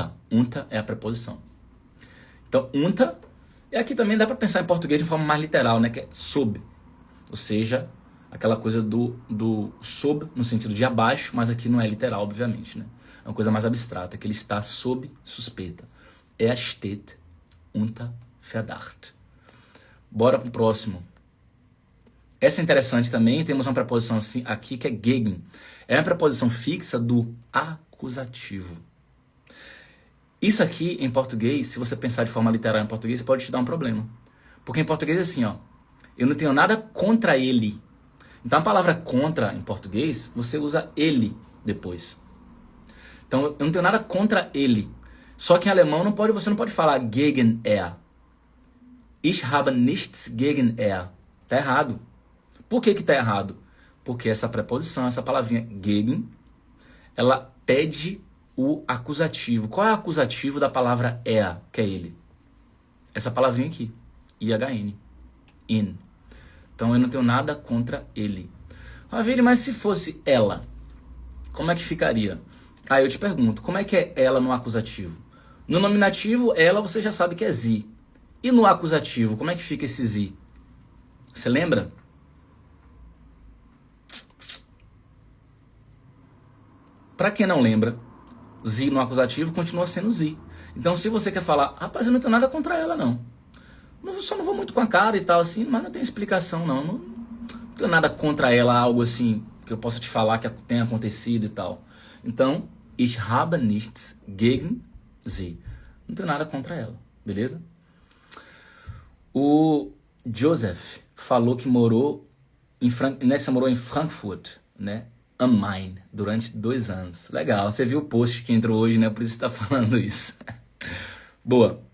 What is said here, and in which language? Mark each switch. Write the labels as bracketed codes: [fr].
[pt] Unter é a preposição. Então, unter, e aqui também dá para pensar em português de forma mais literal, né? Que é sob. Ou seja, aquela coisa do sob, no sentido de abaixo, mas aqui não é literal, obviamente, né? É uma coisa mais abstrata, que ele está sob suspeita. [de] Er steht unter Verdacht. [pt] Bora pro próximo. Essa é interessante também, temos uma preposição assim, aqui que é gegen. É uma preposição fixa do acusativo. Isso aqui, em português, se você pensar de forma literal em português, pode te dar um problema. Porque em português é assim, ó. Eu não tenho nada contra ele. Então a palavra contra, em português, você usa ele depois. Então eu não tenho nada contra ele. Só que em alemão você não pode falar [de] gegen er. Ich habe nichts gegen er. [pt] Tá errado. Por que tá errado? Porque essa preposição, essa palavrinha gegen, ela pede o acusativo. Qual é o acusativo da palavra er, que é ele? Essa palavrinha aqui. IHN. In. Então eu não tenho nada contra ele. Ravile, mas se fosse ela, como é que ficaria? Aí eu te pergunto, como é que é ela no acusativo? No nominativo, ela você já sabe que é sie. E no acusativo, como é que fica esse sie? Você lembra? Para quem não lembra, sie no acusativo continua sendo sie. Então se você quer falar, rapaz, eu não tenho nada contra ela não. Só não vou muito com a cara e tal assim, mas não tem explicação não. Não tenho nada contra ela, algo assim que eu possa te falar que tenha acontecido e tal. Então, [de] ich habe nichts gegen sie. [pt] Não tenho nada contra ela, beleza? O Joseph falou que morou em Frankfurt, né? Am Main, durante 2 anos. Legal, você viu o post que entrou hoje, né? Por isso você está falando isso. Boa.